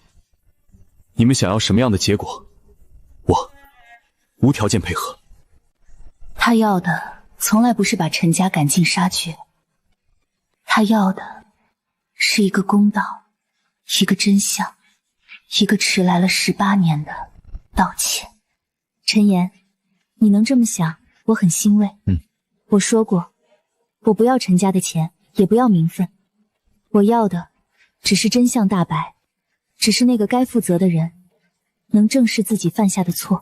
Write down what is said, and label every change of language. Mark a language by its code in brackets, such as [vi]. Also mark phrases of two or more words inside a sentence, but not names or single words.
[zh] 你們想要什麼樣的結果，我無條件配合。他要的從來不是把陳家趕盡殺絕，他要的是一個公道，一個真相，一個遲來了18年的道歉。陳言，你能這麼想，我很欣慰。我說過，我不要陳家的錢，也不要名分，我要的只是真相大白，只是那個該負責的人能正視自己犯下的錯。